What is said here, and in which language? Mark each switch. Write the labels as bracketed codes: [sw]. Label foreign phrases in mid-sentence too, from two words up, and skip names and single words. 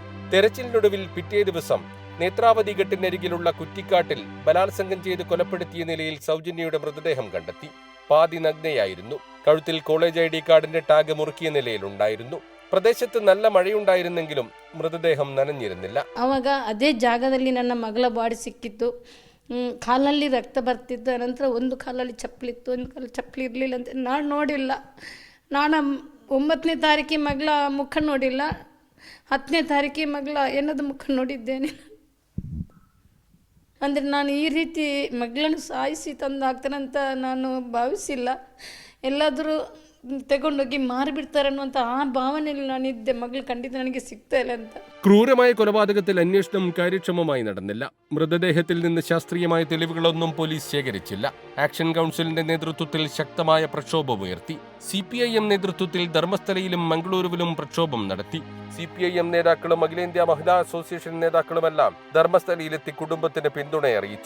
[ml] തെരച്ചിലിനൊടുവിൽ പിറ്റേ ദിവസം നേത്രാവതി ഘട്ടിനരികിലുള്ള കുറ്റിക്കാട്ടിൽ ബലാത്സംഗം ചെയ്ത് കൊലപ്പെടുത്തിയ നിലയിൽ സൗജന്യയുടെ മൃതദേഹം കണ്ടെത്തി. പാതി നഗ്നയായിരുന്നു. കഴുത്തിൽ കോളേജ് ID കാർഡിന്റെ ടാഗ് മുറുക്കിയ നിലയിലുണ്ടായിരുന്നു. പ്രദേശത്ത് നല്ല മഴയുണ്ടായിരുന്നെങ്കിലും മൃതദേഹം നനഞ്ഞിരുന്നില്ല. [kn] ಆವಾಗ ಅದೇ ಜಾಗದಲ್ಲಿ ನನ್ನ ಮಗಳ ಬಾಡಿ ಸಿಕ್ಕಿತ್ತು. ಕಾಲಲ್ಲಿ ರಕ್ತ ಬರ್ತಿತ್ತು. ನಂತರ ಒಂದು ಕಾಲಲ್ಲಿ ಚಪ್ಪಲಿ ಇತ್ತು, ಒಂದು ಕಾಲಲ್ಲಿ ಚಪ್ಪಲಿ ಇರಲಿಲ್ಲ ಅಂತ ನಾನು ನೋಡಿಲ್ಲ. ನಾನು 9ನೇ ತಾರೀಕಿಗೆ ಮಗಳ ಮುಖ ನೋಡಿಲ್ಲ. 10ನೇ ತಾರೀಕಿಗೆ ಮಗಳ ಏನದು ಮುಖ ನೋಡಿದ್ದೇನೆ. ಅಂದರೆ ನಾನು ಈ ರೀತಿ ಮಗಳನ್ನು ಸಾಯಿಸಿ ತಂದು ಹಾಕ್ತಾನಂತ ನಾನು ಭಾವಿಸಿಲ್ಲ. ಎಲ್ಲಾದರೂ ತೆಗೊಂಡೋಗಿ ಮಾರಿಬಿಡ್ತಾರೆ ಅನ್ನುವಂಥ ಆ ಭಾವನೆಯಲ್ಲಿ ನಾನಿದ್ದೆ. ಮಗಳು ಖಂಡಿತ ನನಗೆ ಸಿಗ್ತಾ ಇಲ್ಲ ಅಂತ. [ml] ക്രൂരമായ കൊലപാതകത്തിൽ അന്വേഷണം കാര്യക്ഷമമായി നടന്നില്ല. മൃതദേഹത്തിൽ നിന്ന് ശാസ്ത്രീയമായ തെളിവുകളൊന്നും പോലീസ് ശേഖരിച്ചില്ല. ആക്ഷൻ കൗൺസിലിന്റെ നേതൃത്വത്തിൽ ശക്തമായ പ്രക്ഷോഭമുയർത്തി. CPIM നേതൃത്വത്തിൽ ധർമ്മസ്ഥലയിലും മംഗളൂരുവിലും പ്രക്ഷോഭം നടത്തി. CPIM നേതാക്കളും അഖിലേന്ത്യാ മഹിളാ അസോസിയേഷൻ നേതാക്കളുമെല്ലാം ധർമ്മസ്ഥലയിലെത്തി കുടുംബത്തിന് പിന്തുണ അറിയിച്ചു.